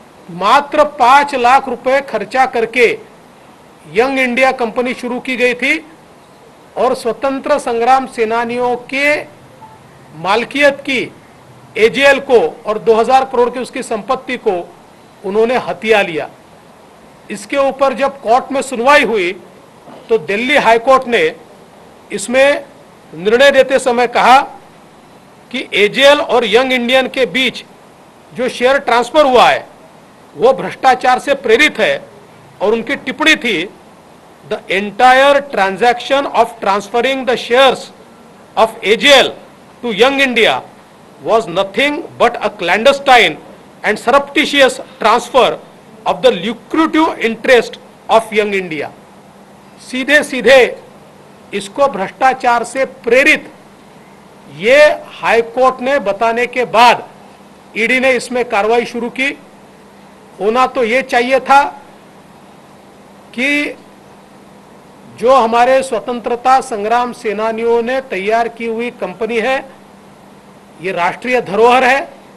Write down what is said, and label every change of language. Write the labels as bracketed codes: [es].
[hi] मात्र 5 लाख रुपए खर्चा करके यंग इंडिया कंपनी शुरू की गई थी और स्वतंत्र संग्राम सेनानियों के मालकियत की एजेएल को और 2000 करोड़ की उसकी संपत्ति को उन्होंने हथिया लिया। इसके ऊपर जब कोर्ट में सुनवाई हुई तो दिल्ली हाई कोर्ट ने इसमें निर्णय देते समय कहा कि एजेएल और यंग इंडियन के बीच जो शेयर ट्रांसफर हुआ है वो भ्रष्टाचार से प्रेरित है और उनकी टिप्पणी थी, [en] The entire transaction of transferring the shares of AJL to young India was nothing but a clandestine and surreptitious transfer of the lucrative interest of young India। [hi] सीधे सीधे इसको भ्रष्टाचार से प्रेरित ये हाई कोर्ट ने बताने के बाद ईडी ने इसमें कार्रवाई शुरू की। होना तो ये चाहिए था कि जो हमारे स्वतंत्रता संग्राम सेनानियों ने तैयार की हुई कंपनी है, ये राष्ट्रीय धरोहर है,